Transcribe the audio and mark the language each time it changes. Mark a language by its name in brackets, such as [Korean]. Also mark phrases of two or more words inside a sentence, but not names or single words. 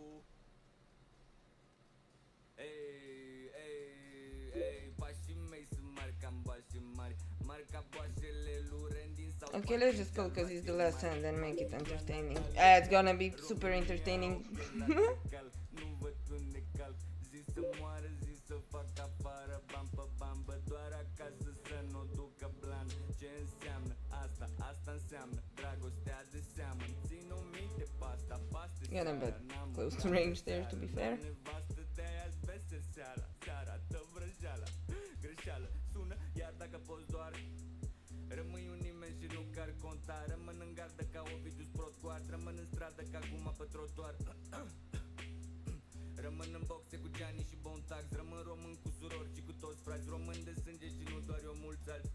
[Romanian] Ei, ei, ei, pașii mei sunt mari ca bași mari, mari ca boașele lui Randy sau [English] Okay, let's just go because it's the last hand and make it entertaining. It's gonna be super entertaining. [Romanian] nu văd unde calc, zi să moară, zi să fac afară, bam pe bambă, doar acasă să nu ducă blan. Ce înseamnă asta? Asta înseamnă dragostea de seamă. Țin-o minte pasta, paste [English] Yeah, I'm bad. Close to range there, to be fair. [Romanian] nevastă de-aia-ți vesel seara, seara, dă vrăjeala, greșeală, sună, iar dacă poți doar rămâi un nimeni și nu car conta. Rămân în gardă ca Ovidiu Sprotgoard, rămân în stradă ca guma pe trotuar. Rămân în boxe cu Gianni și Bontax, rămân român cu surori și cu toți frați, român de sânge și nu doar eu, mulți alți.